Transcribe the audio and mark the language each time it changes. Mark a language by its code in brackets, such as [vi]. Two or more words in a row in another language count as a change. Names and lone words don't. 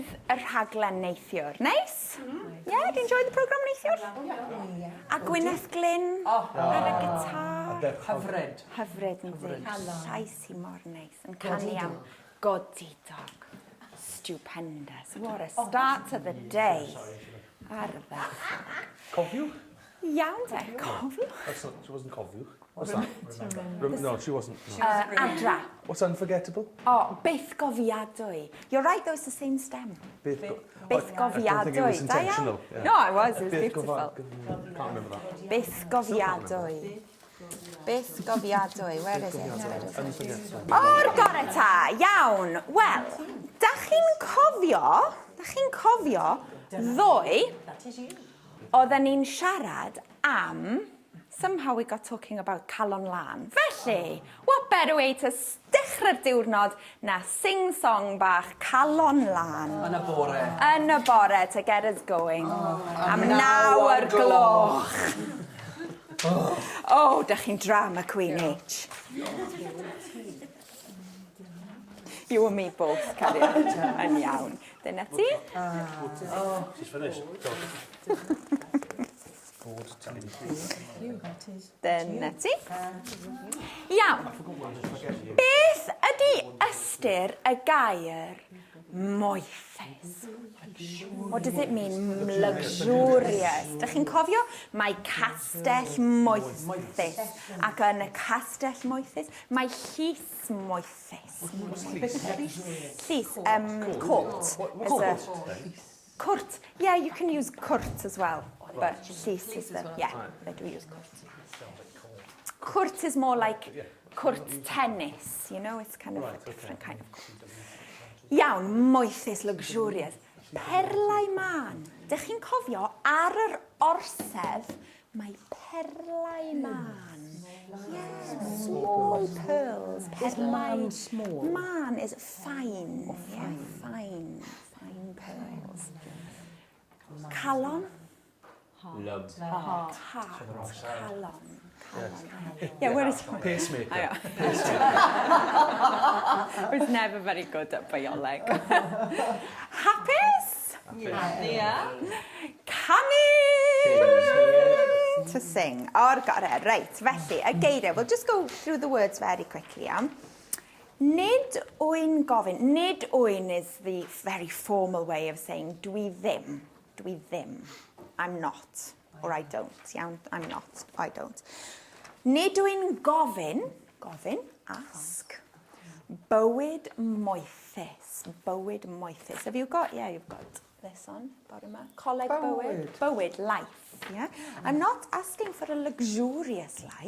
[cy] y rhaglen neithiwr. [en] Nice? Yeah, do you enjoy the programme neithiwr? [cy] A Gwyneth Glyn ar y gitar. Hyfryd. Hyfryd yn ddi. Llais hi mor neis. Yn canu am godidog. [en] Stupendous. What a start to the day. [cy] Ar y ddechrau. Cofiwch? Iawn de, cofiwch. [en] She wasn't cofiwch. What's that? No, she wasn't. [cy] Adra. [en] What's unforgettable? [cy] Oh, byth gofiadwy. [en] You're right, though, it's the same stem. [cy] Byth Byth gofiadwy. [en] I don't think it was intentional. Yeah. No, it was beautiful. Can't remember that. Byth gofiadwy. Byth gofiadwy. Where is it? Unforgettable. [cy] O'r gore ta, iawn. Wel, da chi'n cofio ddoe, oedden ni'n siarad am, [en] somehow we got talking about calon lan. [cy] Felly, [en] what better way to [cy] dechrau'r diwrnod na [en] sing-song bach calon lan. [cy] Yn y bore. Yn y bore [en] to get us going. [cy] Am 9 gloch. Oh, da chi'n [en] drama Queen [cy] H. [en] You and me both, [cy] Cariad. Yn iawn. Dyna ti? [en] She's finished. [cy] Dyna ti. Iawn. Beth ydy ystyr y gair moethus? [en] What does it mean? Luxurious. [cy] Dych chi'n cofio? Mae castell moethus. Ac yn y castell moethus, mae llys moethus. Llys, cwrt. Cwrt. [en] Yeah, you can use cwrt as well. But llys is the, yeah, they do use cwrt. Cwrt is more like cwrt tennis, you know, it's kind of a different kind of cwrt. [cy] Iawn, moethus, luxurious. Perlau man. Dych chi'n cofio, ar yr orsedd, mae perlau man. [en] Yeah, small pearls. Perlau. Small. Man is fine. Yeah, fine. Fine pearls. Calon. Love. Calon. Yeah, where is it? Pacemaker. I was never very good at bioleg. [cy] Hapus? Yeah. Canu! [en] To sing. [cy] O'r gore. Right, felly, y geiriau. [en] We'll just go through the words very quickly, [cy] Nid wy'n gofyn. Nid wy'n [en] is the very formal way of saying [cy] dwi ddim. Dwi ddim. [en] I'm not. Or I don't. Iawn, I'm not. I don't. [cy] Nid wy'n gofyn. Gofyn. Ask. Bywyd moethus. Bywyd moethus. [en] Have you got? Yeah, you've got this on. Bottom up. [cy] Coleg bywyd. Bywyd, [en] life. Yeah. I'm not asking for a luxurious life.